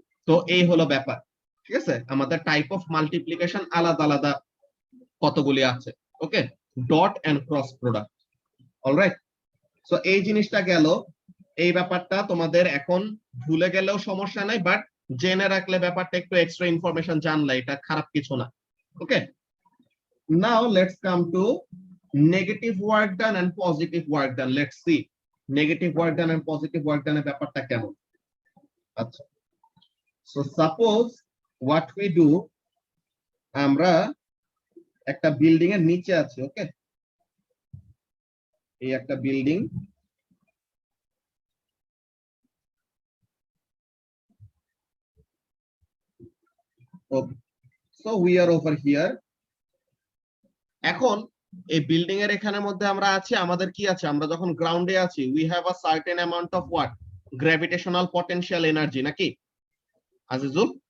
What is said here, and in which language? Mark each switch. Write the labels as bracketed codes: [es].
[bn] তো এই হলো ব্যাপার, ঠিক আছে? আমাদের টাইপ অফ মাল্টিপ্লিকেশন আলাদা আলাদা কতগুলি আছে। ওকে, dot and cross product. Alright, so এই জিনিসটা গেল। এই ব্যাপারটা তোমাদের এখন ভুলে গেলেও সমস্যা নাই, বাট জেনে রাখলে ব্যাপারটা একটু এক্সট্রা ইনফরমেশন জানলে এটা খারাপ কিছু না। [en] Okay, now let's come to negative work done and positive work done. Let's see negative work done and positive work done [bn] এর ব্যাপারটা কেমন। আচ্ছা, [en] so suppose what we do, [bn] আমরা একটা বিল্ডিং এর নিচে আছি। [en] okay, [bn] এই একটা building, [en] okay, so we are over here. [bn] এখন এই বিল্ডিং এর এখানের মধ্যে আমরা আছি, আমাদের কি আছে, আমরা যখন গ্রাউন্ডে আছি [en] we have a certain amount of what, [bn] gravitational potential energy, নাকি আজিজুল?